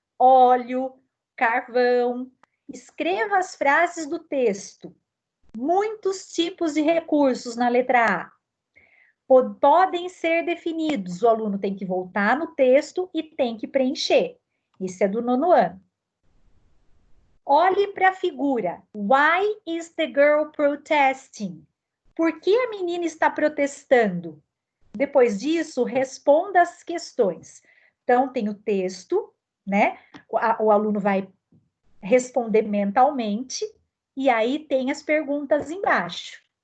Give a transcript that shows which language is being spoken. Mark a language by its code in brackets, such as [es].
[pt] Óleo, carvão. Escreva as frases do texto. Muitos tipos de recursos na letra A. Podem ser definidos. O aluno tem que voltar no texto e tem que preencher. Isso é do 9º ano. Olhe para a figura. [en] Why is the girl protesting? [pt] Por que a menina está protestando? Depois disso, responda as questões. Então, tem o texto, né? O aluno vai responder mentalmente, e aí tem as perguntas embaixo.